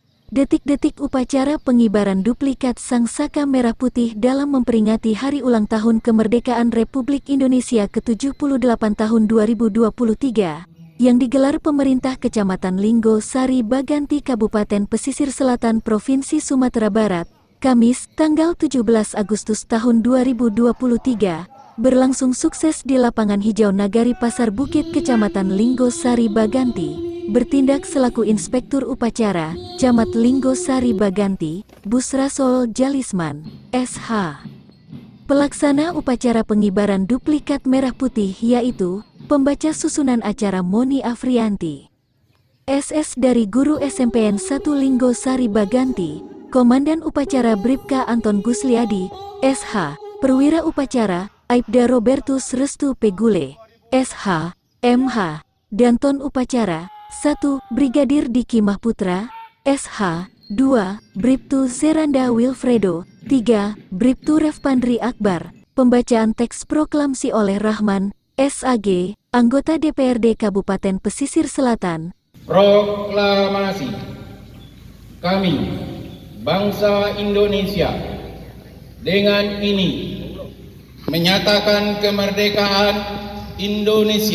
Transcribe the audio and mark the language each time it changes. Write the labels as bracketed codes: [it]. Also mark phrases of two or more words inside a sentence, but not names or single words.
[id] Detik-detik upacara pengibaran duplikat Sang Saka Merah Putih dalam memperingati Hari Ulang Tahun Kemerdekaan Republik Indonesia ke-78 tahun 2023, yang digelar pemerintah Kecamatan Linggo Sari Baganti Kabupaten Pesisir Selatan Provinsi Sumatera Barat, Kamis, tanggal 17 Agustus tahun 2023, berlangsung sukses di lapangan hijau Nagari Pasar Bukit Kecamatan Linggo Sari Baganti. Bertindak selaku Inspektur Upacara, Camat Linggo Sari Baganti, Busrasol Jalisman, SH. Pelaksana upacara pengibaran duplikat merah putih yaitu, pembaca susunan acara Moni Afrianti, SS dari Guru SMPN 1 Linggo Sari Baganti, Komandan Upacara Bribka Anton Gusliadi, SH, Perwira Upacara, Aibda Robertus Restu Pegule, SH, MH, Danton Upacara, 1. Brigadir Diki Mahputra, SH, 2. Bribtu Zeranda Wilfredo, 3. Bribtu Refpandri Akbar. Pembacaan teks proklamasi oleh Rahman, SAG, anggota DPRD Kabupaten Pesisir Selatan. Proklamasi. Kami, bangsa Indonesia, dengan ini menyatakan kemerdekaan Indonesia.